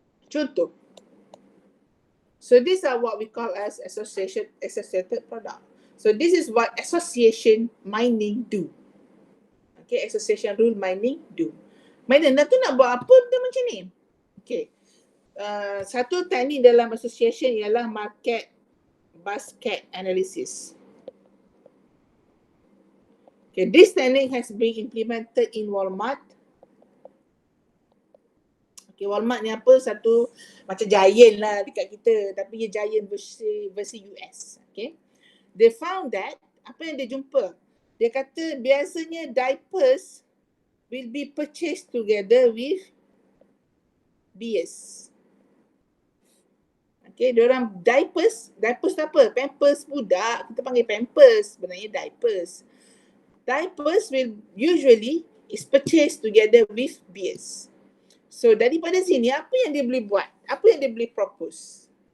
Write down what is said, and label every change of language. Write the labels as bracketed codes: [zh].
[ms] Contoh. [en] So these are what we call as associated product. So this is what association mining do. Okay, association rule mining do. [ms] Mana tu nak buat apa benda macam ni? Okay. Satu teknik dalam association ialah market basket analysis. [en] Okay, this technique has been implemented in Walmart. [ms] Okay, Walmart ni apa? Satu macam Giant lah dekat kita, tapi dia Giant versi US. Okay. [en] They found that, [ms] apa yang dia jumpa? Dia kata biasanya [en] diapers will be purchased together with beers. [ms] Okay, diorang diapers tu apa? Pampers budak, kita panggil pampers, sebenarnya diapers. [en] Diapers will usually is purchased together with beers. [ms] So daripada sini apa yang dia boleh buat? Apa yang dia boleh propose?